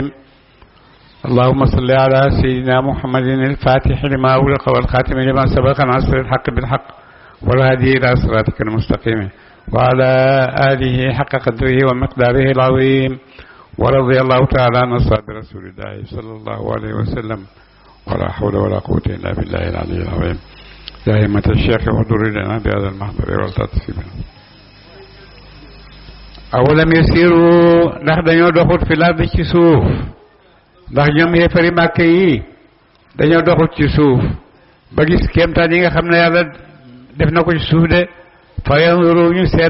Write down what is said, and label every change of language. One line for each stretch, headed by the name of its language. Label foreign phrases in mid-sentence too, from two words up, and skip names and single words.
Arabic: اللهم صل على سيدنا محمد الفاتح لما أغلق والخاتم لما سبق ناصر الحق بالحق والهادي إلى صراطك المستقيم وعلى آله حق قدره ومقداره العظيم. ورضي الله تعالى عن أصحاب رسول الله صلى الله عليه وسلم ولا حول ولا قوة إلا بالله العلي العظيم. يا همة الشيخ احضر لنا بهذا المحضر والتطفيل. أولم يسيروا
Wolof: ndax dañoo doxut fi lardi ci suuf ndax ñoom yéefari màkke yi dañoo doxut ci suuf ba gis kéemtaan yi nga xam ne yàlla def na ko ci suuf de
Arabic: فينظروا
Wolof: ñu seet